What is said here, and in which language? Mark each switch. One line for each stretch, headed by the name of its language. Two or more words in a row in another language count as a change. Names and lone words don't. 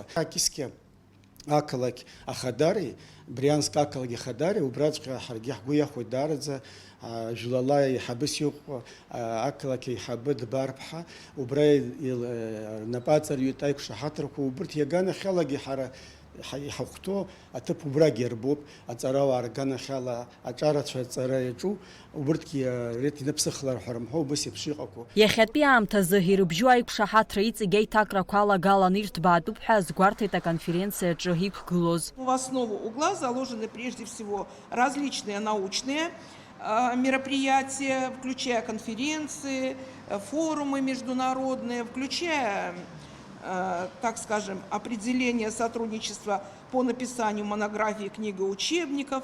Abkhazian: Акисгьы ақалақь ахадари, Брианск ақалақь ахадари, убраҵәҟьа ҳаргьы ҳгәы иахәоит даараӡа жәлала иҳабыс иҟоу ақалақь аиҳабы Дбар-ԥҳа, убра рнапы аҵарҩит аиқәшаҳаҭрақәа, убырҭ иаганахьалагьы ҳара иҳахәҭоу аҭыԥ убрагьы иарбоуп, аҵарауаа рганахьала аҿарацәа аҵара иаҿу, убырҭгьы рет иныԥсыхлар ҳәа рымҳәо, убас еиԥш иҟақәоу. Иахьатәи аамҭазы ирыбжьоу аиқәшаҳаҭра иҵегь аиҭакрақәа алагаланы ирҭбаатәуп ҳәа азгәарҭеит аконференциаҿы иқәгылоз.
Russian: В основу угла заложены прежде всего различные научные мероприятия, включая конференции, форумы международные, включая, так скажем, определение сотрудничества по написанию монографий, книг и учебников.